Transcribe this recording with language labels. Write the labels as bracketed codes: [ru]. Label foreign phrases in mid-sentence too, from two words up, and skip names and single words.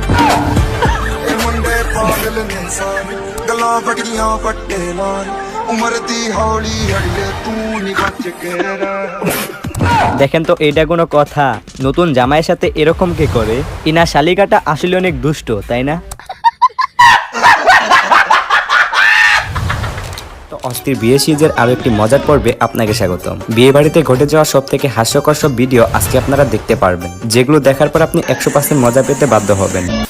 [pa] ਇਹ ਮੁੰਡੇ ਪਾਗਲ ਨੇ ਸਾਰੇ ਗੱਲਾਂ ਵੱਡੀਆਂ ਵੱਡੇ ਲਾਲ ਉਮਰ ਦੀ ਹੌਲੀ ਹੜੀਏ ਤੂੰ ਨੀ ਬਚ ਕੇ ਰਹਿ। [bn] দেখেন তো এইটা কোনো কথা? নতুন জামাইয়ের সাথে এরকম কে করে? ইনা শালিকাটা আসলে অনেক দুষ্ট, তাই না? তো অস্থির বিয়ে সিরিজের আরো একটি মজার পর্বে আপনাকে স্বাগতম। বিয়ে বাড়িতে ঘটে যাওয়া সব থেকে হাস্যকর সব ভিডিও আজকে আপনারা দেখতে পারবেন, যেগুলো দেখার পর আপনি 100% মজা পেতে বাধ্য হবেন।